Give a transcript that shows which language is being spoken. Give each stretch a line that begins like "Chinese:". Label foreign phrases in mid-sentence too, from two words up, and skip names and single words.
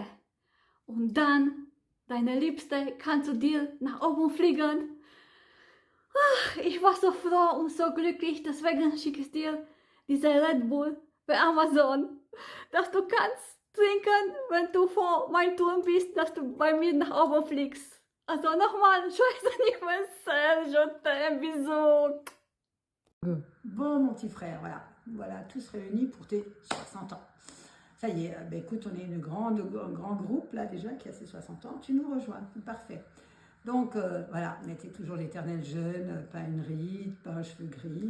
German: Und dann, deine Liebste, kannst du dir nach oben fliegen. Ich war so froh und so glücklich, deswegen schicke ich dir diese Red Bull bei Amazon, dass du kannst trinken, wenn du vor meinem Turm bist, dass du bei mir nach oben fliegst. Also nochmal,
French: joyeux anniversaire, je t'aime, bisous. Bon, mon petit frère, voilà, tous réunis pour tes 60 ans. Ça y est, ben écoute, on est un grand groupe là déjà qui a ses 60 ans. Tu nous rejoins, c'est parfait. Donc voilà, on était toujours l'éternel jeune, pas une ride, pas un cheveu gris.